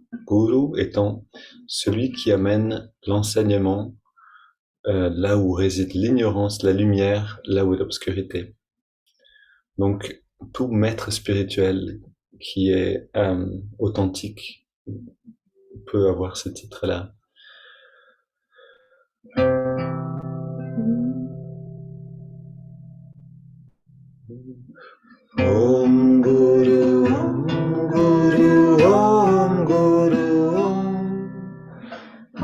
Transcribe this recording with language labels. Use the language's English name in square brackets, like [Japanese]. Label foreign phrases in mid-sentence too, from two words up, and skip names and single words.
[French] Guru étant celui qui amène l'enseignement là où réside l'ignorance, la lumière, là où est l'obscurité. Donc, tout maître spirituel qui est authentique peut avoir ce titre-là. [Sanskrit] Om Guru, Om Guru, Om Guru, Om.